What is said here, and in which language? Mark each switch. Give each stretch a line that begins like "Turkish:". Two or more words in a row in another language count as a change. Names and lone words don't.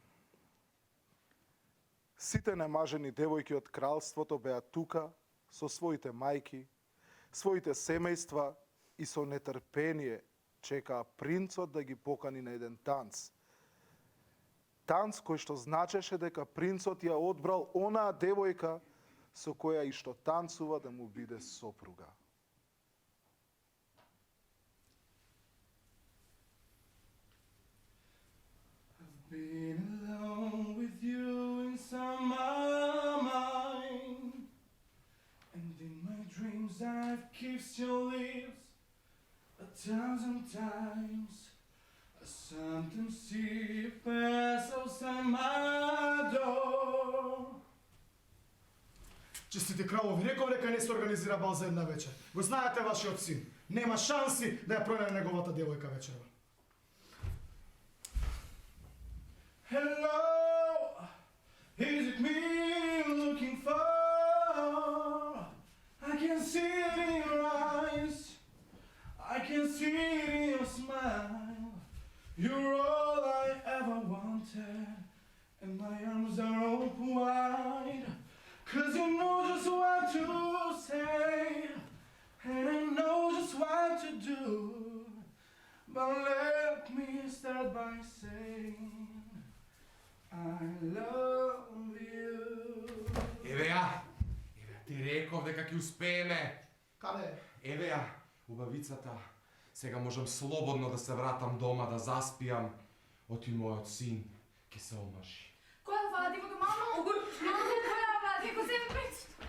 Macedonian: Сите немажени девојки од кралството беа тука со своите мајки, своите семејства и со нетрпение чекаа принцот да ги покани на еден танц. Танц кој што значеше дека принцот ја одбрал онаа девојка со која и што танцува да му биде сопруга.
English: Been alone with you inside my mind, and in my dreams I've kissed your lips 1,000 times. I sometimes see you pass outside my door.
Macedonian: Честити кралови, реков дека не се организира бал за една вечер. Го знаете вашиот син. Нема шанси да ја пронајде неговата девојка вечерва.
English: Hello, is it me you're looking for? I can see it in your eyes, I can see it in your smile. You're all I ever wanted, and my arms are open wide. 'Cause you know just what to say, and I know just what to do. But let me start by saying I love you.
Macedonian: Еве ја! Еве, ти реков дека ќе успееме. Каде е? Еве ја, убавицата. Сега можам слободно да се вратам дома, да заспијам. Оти мојот син ќе се омажи. Која вади го мамо? Мамо, која вади го се принц?